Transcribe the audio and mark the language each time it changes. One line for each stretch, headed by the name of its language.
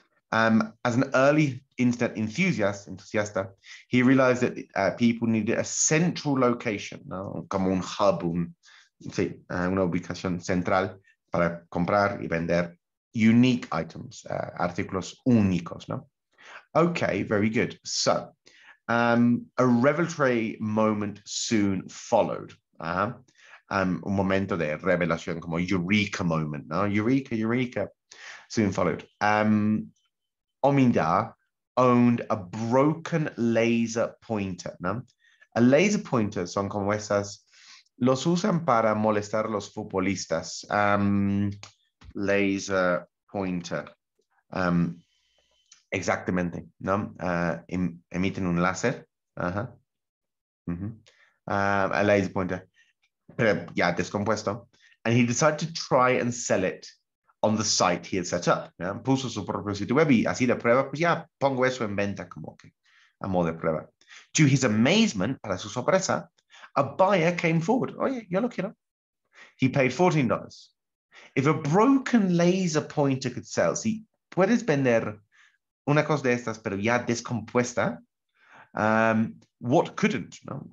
English: As an early internet entusiasta, he realized that people needed a central location, ¿no?
Spanish: Como un hub, una ubicación central para comprar y vender
English: unique items,
Spanish: artículos únicos, ¿no?
English: Okay, very good. So, a revelatory moment soon followed.
Spanish: Un momento de revelación, como eureka moment, ¿no?
English: Eureka, soon followed. Omidyar owned a broken laser pointer, ¿no? A laser pointer
Spanish: son como esas Los usan para molestar a los futbolistas. Laser pointer. Exactamente, ¿no? Emiten un láser. Ajá. Ujú.
English: A laser pointer.
Spanish: Pero ya descompuesto.
English: And he decided to try and sell it on the site he had set up.
Spanish: ¿Ya? Puso su propio sitio web y así de prueba, pues ya pongo eso en venta como que a modo de prueba.
English: To his amazement,
Spanish: para su sorpresa,
English: a buyer came forward.
Spanish: Oye, yo lo quiero.
English: He paid $14. If a broken laser pointer could sell,
Spanish: si puedes vender una cosa de estas, pero ya descompuesta,
English: what couldn't, ¿no?